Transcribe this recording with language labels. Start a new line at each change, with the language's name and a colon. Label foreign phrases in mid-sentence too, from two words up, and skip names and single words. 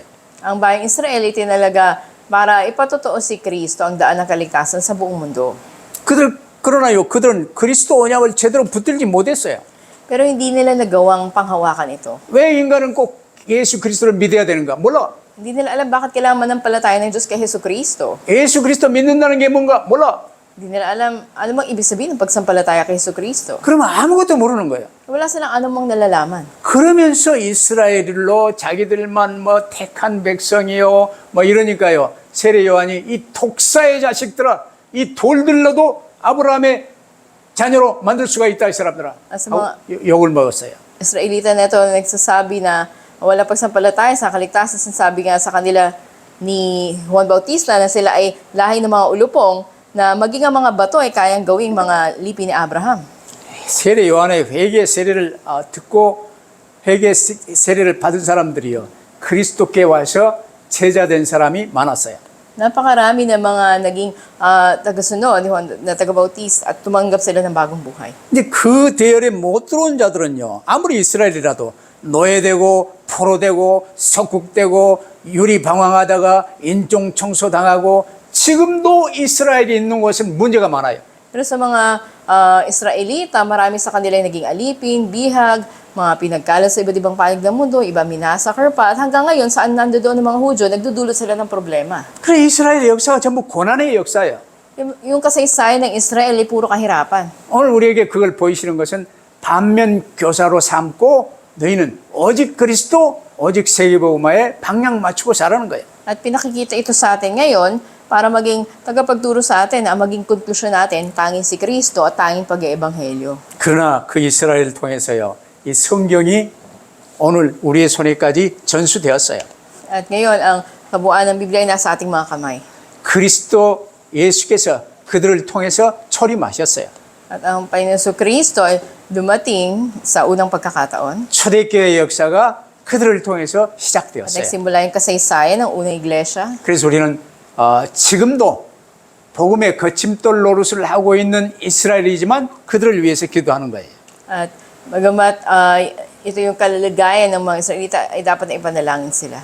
Filipino: Ang bayang Israel ay tinalaga para ipatotoo si Kristo ang daan ng kaligtasan sa buong mundo.
Korean: 그러나요, 그들은 그리스도 언약을 제대로 붙들지 못했어요.
Filipino: Pero hindi nila nagawang panghawakan ito.
Korean: 왜 인간은 꼭 예수 그리스도를 믿어야 되는가? 몰라.
Filipino: Hindi nila alam bakit kailangan manampalataya ng Diyos kay Hesus Kristo.
Korean: 예수 그리스도 믿는다는 게 뭔가? 몰라.
Filipino: Hindi nila alam ano bang ibig sabihin ng pagsampalataya kay Hesus Kristo.
Korean: 그러면 아무것도 모르는 거예요.
Filipino: Wala silang anumang nalalaman.
Korean: 그러면서 이스라엘로 자기들만 뭐 택한 백성이요 뭐 이러니까요. 세례 요한이 이 독사의 자식들아 이 돌들로도 아브라함의 자녀로 만들 수가 있다 이 사람들아.
Filipino: As mga
Korean: 욕을 먹었어요.
Filipino: Israelita na ito nagsasabi na wala pagsampalataya sa kaligtasan. Sabi nga sa kanila ni Juan Bautista na sila ay lahi ng mga ulupong na maging ang mga bato ay kayang gawing mga lipi ni Abraham.
Korean: 세례 요한의 회개 세례를 듣고 회개 세례를 받은 사람들이요. 그리스도께 와서 제자된 사람이 많았어요.
Filipino: Napakarami ng mga naging tagasunod ni Juan na taga-Bautista at tumanggap sila ng bagong buhay.
Korean: 근데 그 대열에 못 들어온 자들은요. 아무리 이스라엘이라도 노예되고 포로되고 석국되고 유리방황하다가 인종 청소당하고 지금도 이스라엘이 있는 곳은 문제가 많아요.
Filipino: Pero sa mga Israelita, marami sa kanila yung naging alipin, bihag, mga pinagkalat sa iba't ibang panig ng mundo, iba minasakar pa, at hanggang ngayon, saan nandoon ng mga Hudyo, nagdudulot sila ng problema.
Korean: 그래 이스라엘의 역사가 전부 고난의 역사예요.
Filipino: Yung kasaysayan ng Israel ay puro kahirapan.
Korean: 오늘 우리에게 그걸 보이시는 것은 반면 교사로 삼고 너희는 오직 그리스도, 오직 세계복음화에 방향 맞추고 살아는 거예요.
Filipino: At pinakikita ito sa atin ngayon para maging tagapagturo sa atin, ang maging konklusyon natin, tanging si Kristo at tanging pag-eebanghelyo.
Korean: 그러나 그 이스라엘을 통해서요, 이 성경이 오늘 우리의 손에까지 전수되었어요.
Filipino: At ngayon, ang kabuuan ng Biblia ay nasa ating mga kamay.
Korean: 그리스도 예수께서 그들을 통해서 초림하셨어요.
Filipino: At ang Panginoon Kristo ay dumating sa unang pagkakataon.
Korean: 초대교회 역사가 그들을 통해서
Filipino: At
Korean: 시작되었어요.
Filipino: nagsimula yung kasaysayan ng unang iglesia.
Korean: 그래서 우리는 지금도 복음의 거침돌 노릇을 하고 있는 이스라엘이지만 그들을 위해서 기도하는 거예요.
Filipino: At bagamat ito yung kalagayan ng mga Israelita, ay dapat na ipanalangin sila.